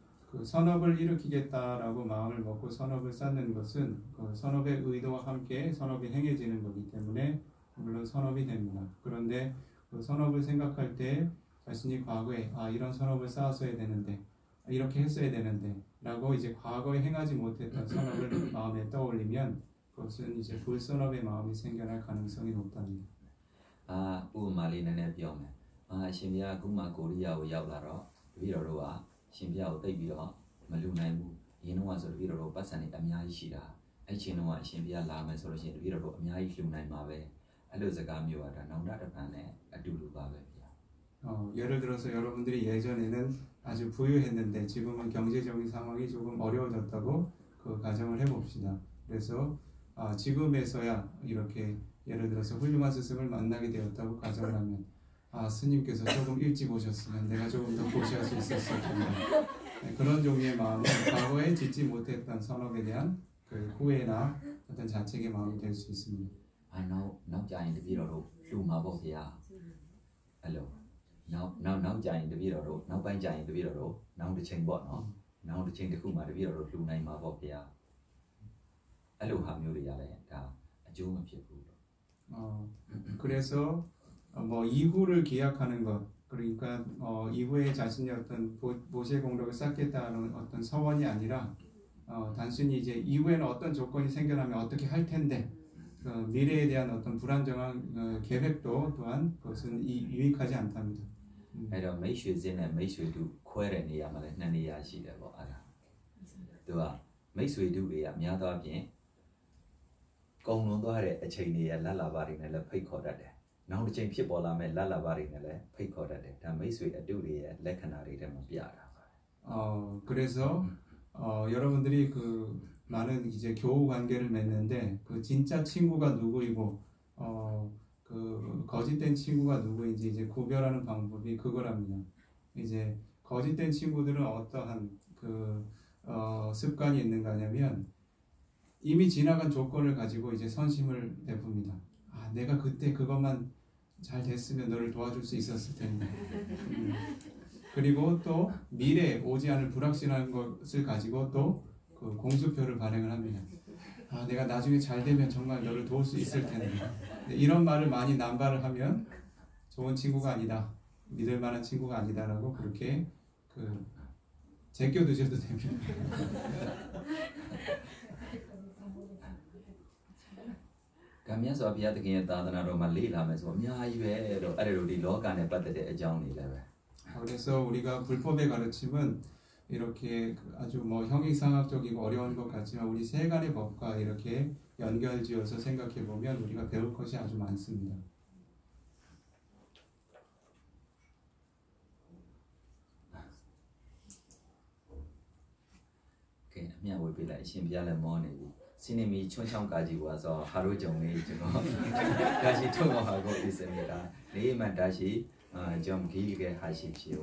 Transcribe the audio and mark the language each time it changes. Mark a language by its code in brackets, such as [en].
[ko] 그 선업을 일으키겠다라고 마음을 먹고 선업을 쌓는 것은 그 선업의 의도와 함께 선업이 행해지는 거기 때문에 물론 선업이 됩니다. 그런데 그 선업을 생각할 때 자신이 과거에 이런 선업을 쌓았어야 되는데 이렇게 했어야 되는데 라고 이제 과거에 행하지 못했던 선업을 마음에 떠올리면 그것은 이제 불선업의 마음이 생겨날 가능성이 높답니다. [my] ဥပမာလေးနည်းနည်းပြောမယ်အရှင်ဘုရားအခုမှကိုရီးယားကိုရောက်လာတော့တပည့်တော်တို့ကရှင်ဘုရားကိုတိတ်ပြီးတော့မလူနိုင်ဘူးအရင်တော့ဆိုတပည့်တော်တို့ပတ်စံနေအများကြီးရှိတာအဲ့ချိန်တော့အရှင်ဘုရားလာမယ်ဆိုလို့ရှိရင်တပည့်တော်တို့အများကြီးလှူနိုင်မှာပဲအဲ့လိုစကားမျိုးကဒါနောင်တတပံနဲ့အတူတူပါပဲဗျာ [ko] 예를 들어서 여러분들이 예전에는 아주 부유했는데 지금은 경제적인 상황이 조금 어려워졌다고 그 가정을 해봅시다. 그래서 지금에서야 이렇게 예를 들어서 훌륭한 스승을 만나게 되었다고 가정을 하면 스님께서 조금 일찍 오셨으면 내가 조금 더 고시할 수 있었을 텐데 네, 그런 종류의 마음은 과거에 짓지 못했던 선업에 대한 그 후회나 어떤 자책의 마음이 될 수 있습니다. [my] နောက်ကြရင်တပည့်တော်တို့လှူမှာပေါ့ဗျာအဲ့လိုနောက်ကြရင်တပည့်တော်တို့နောက်ပိုင်းကြရင်တပည့်တော်တို့နောက်တစ်ချိန်ပေါ့နော်နောက်တစ်ချိန်တစ်ခုမှတပည့်တော်တို့လှူနိုင်မှာပေါ့ဗျာအဲ့လိုဟာမျိုးတွေကလည်းဒါအကျိုးမဖြစ်ဘူး [ko] 그래서 뭐 이후를 기약하는 것 그러니까 이후에 자신이 어떤 모세 공덕을 쌓겠다는 어떤 서원이 아니라 단순히 이제 이후에는 어떤 조건이 생겨나면 어떻게 할 텐데 미래에 대한 어떤 불안정한 계획도 또한 그것은 유익하지 않답니다. [my] အဲ့တော့မိတ်ဆွေစင်းနဲ့မိတ်ဆွေတူခွဲတဲ့နေရာမှာလည်း2နေရာရှိတယ်ပေါ့အဲ့ဒါသူကမိတ်ဆွေတူတွေကများသောအားဖြင့်ကုံလွန်သွားတဲ့အချိန်တွေရလက်လာပါတွေနဲ့လည်းဖိတ်ခေါ်တတ်တယ်နောက်တစ်ချိန်ဖြစ်ပေါ်လာမဲ့လက်လာပါတွေနဲ့လည်းဖိတ်ခေါ်တတ်တယ်ဒါမိတ်ဆွေအတူတွေရဲ့လက္ခဏာတွေထဲမှာပြတာပါ [ko] 그래서 여러분들이 그 많은 이제 교우 관계를 맺는데 그 진짜 친구가 누구이고 그 거짓된 친구가 누구인지 이제 구별하는 방법이 그거랍니다. 이제 거짓된 친구들은 어떠한 그 습관이 있는가 하냐면 이미 지나간 조건을 가지고 이제 선심을 베풉니다. 내가 그때 그것만 잘 됐으면 너를 도와줄 수 있었을 텐데. 그리고 또 미래에 오지 않을 불확실한 것을 가지고 또 그 공수표를 발행을 합니다. 내가 나중에 잘 되면 정말 너를 도울 수 있을 텐데. 이런 말을 많이 남발을 하면 좋은 친구가 아니다. 믿을 만한 친구가 아니다라고 그렇게 그 제껴두셔도 됩니다. [my] ကံမြတ်စွာဘုရားသခင်ရဲ့သာသနာတော်မှာလေ့လာမယ်ဆိုအများကြီးပဲတော့အဲ့ဒါတို့ဒီလောကနဲ့ပတ်သက်တဲ့အကြောင်းတွေလည်းပဲ [ko] 그래서 우리가 불법의 가르침은 이렇게 아주 뭐 형이상학적이고 어려운 것 같지만 우리 세간의 법과 이렇게 연결지어서 생각해 보면 우리가 배울 것이 아주 많습니다. [my] ကဲအမြတ်ဝေပေးလိုက်အရှင်ဘုရားလည်းမောနေပြီ [ko] 시님이 촌창까지 와서 하루 종일 지금 다시 통화하고 있습니다. 내일만 다시 좀 길게 하십시오.